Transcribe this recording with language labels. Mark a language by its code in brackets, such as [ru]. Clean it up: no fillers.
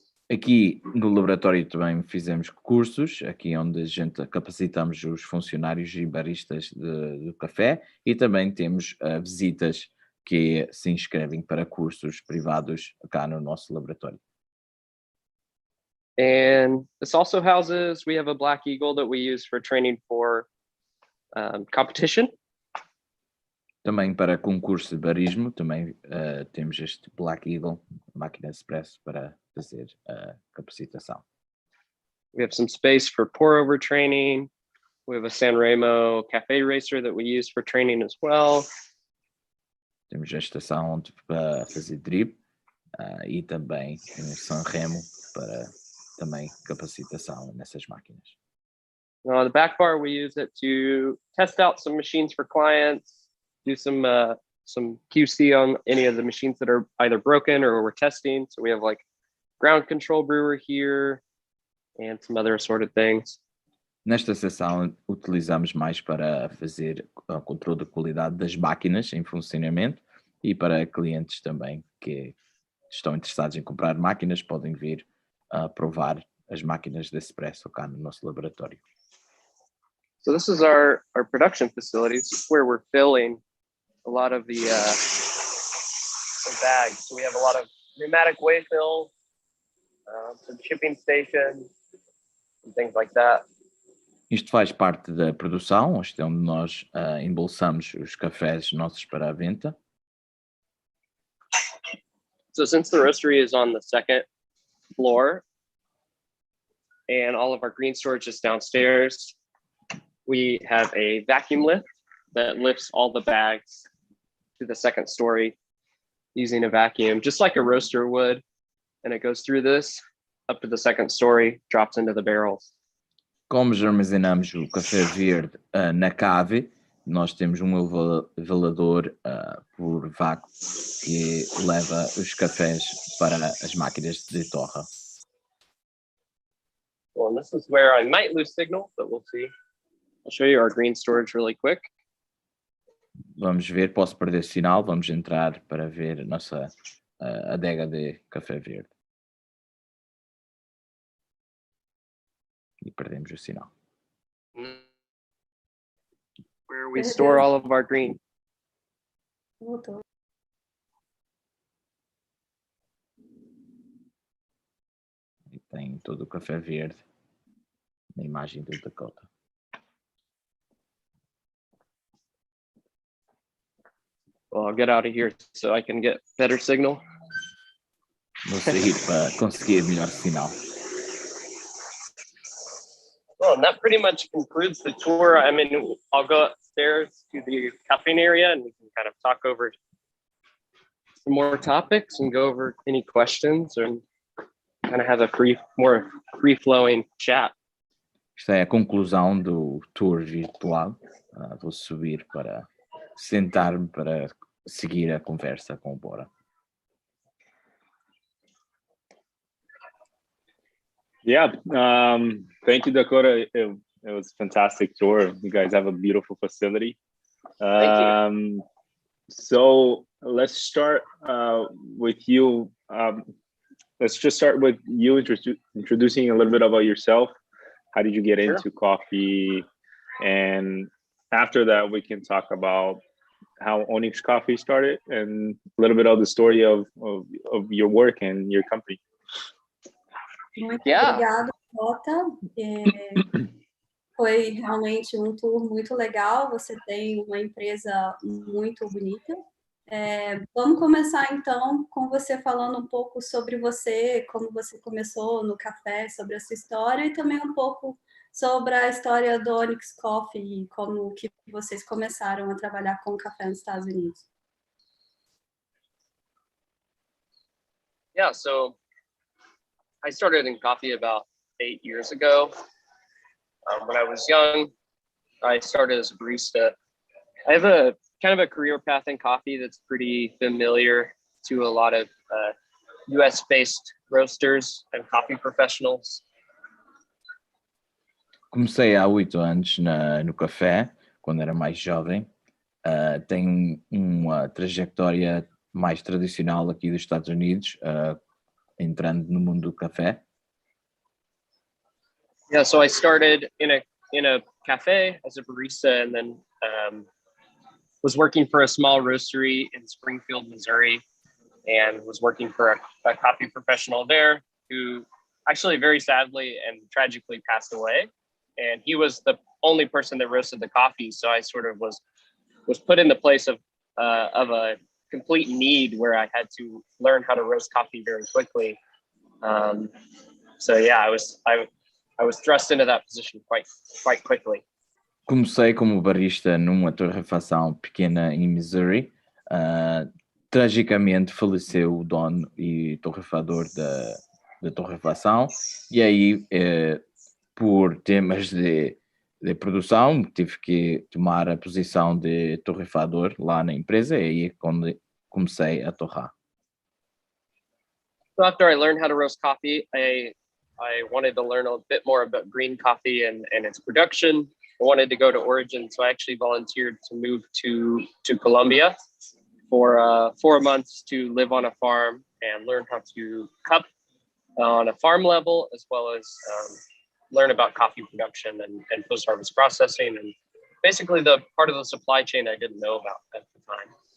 [pt] Aqui no laboratório também fizemos cursos, aqui onde a gente capacitamos os funcionários e baristas do café e também temos visitas que se inscrevem para cursos privados cá no nosso laboratório. [en] And this also houses, we have a Black Eagle that we use for training for competition. [pt] Também para concurso de barismo, também temos este Black Eagle, máquina express para fazer a capacitação. [en] We have some space for pour over training. We have a San Remo cafe racer that we use for training as well. [pt] Temos a estação onde para fazer drip e também um San Remo para também capacitação nessas máquinas. [en] The back bar, we use it to test out some machines for clients, do some QC on any of the machines that are either broken or we're testing. So we have like ground control brewer here and some other assorted things. [pt] Nesta seção utilizamos mais para fazer o controle da qualidade das máquinas em funcionamento e para clientes também que estão interessados em comprar máquinas podem vir a provar as máquinas de espresso cá no nosso laboratório. [en] So this is our production facility. This is where we're filling a lot of the bags. So we have a lot of pneumatic weigh fill, some shipping stations, and things like that. [pt] Isto faz parte da produção, isto é onde nós embolsamos os cafés nossos para a venda. [en] So since the roastery is on the second floor and all of our green storage is downstairs, we have a vacuum lift that lifts all the bags to the second story using a vacuum, just like a roaster would. And it goes through this up to the second story, drops into the barrels. [pt] Como já armazenamos o café verde na cave, nós temos um elevador por vácuo que leva os cafés para as máquinas de torra. [en] Well, and this is where I might lose signal, but we'll see. I'll show you our green storage really quick. [pt] Vamos ver, posso perder sinal, vamos entrar para ver a nossa adega de café verde. E perdemos o sinal. [en] Where we store all of our green. [pt] Voltou. E tem todo o café verde na imagem do Dakota. [en] Well, I'll get out of here so I can get better signal. [pt] Vou sair para conseguir melhor sinal. [en] Well, and that pretty much concludes the tour. I mean, I'll go upstairs to the caffeine area and we can kind of talk over some more topics and go over any questions and kind of have a more free-flowing chat. [pt] Esta é a conclusão do tour virtual. Vou subir para sentar-me para seguir a conversa com o Boram. [en] Yeah, thank you, Dakota. It was a fantastic tour. You guys have a beautiful facility. Thank you. So let's start with you. Let's just start with you introducing a little bit about yourself. How did you get into coffee? And after that, we can talk about how Onyx Coffee started and a little bit of the story of your work and your company. [pt] Muito obrigada, Dakota. Foi realmente um tour muito legal. Você tem uma empresa muito bonita. Vamos começar então com você falando um pouco sobre você, como você começou no café, sobre a sua história e também um pouco sobre a história do Onyx Coffee e como que vocês começaram a trabalhar com café nos Estados Unidos. [en] Yeah, so I started in coffee about 8 years ago. When I was young, I started as a barista. I have a kind of a career path in coffee that's pretty familiar to a lot of US-based roasters and coffee professionals. [pt] Comecei há 8 anos no café, quando era mais jovem. Tenho uma trajetória mais tradicional aqui dos Estados Unidos, entrando no mundo do café. [en] Yeah, so I started in a cafe as a barista and then was working for a small roastery in Springfield, Missouri, and was working for a coffee professional there who actually very sadly and tragically passed away. And he was the only person that roasted the coffee. So I sort of was put in the place of a complete need where I had to learn how to roast coffee very quickly. So yeah, I was thrust into that position quite quickly. [pt] Comecei como barista numa torrefação pequena em Missouri. Tragicamente faleceu o dono e torrefador de torrefação, e aí, por temas de produção, tive que tomar a posição de torrefador lá na empresa, e aí é quando comecei a torrar. [en] So after I learned how to roast coffee, I wanted to learn a bit more about green coffee and its production. I wanted to go to Origin, so I actually volunteered to move to Colombia for 4 months to live on a farm and learn how to cup on a farm level, as well as learn about coffee production and post-harvest processing, and basically the part of the supply chain I didn't know about at the time.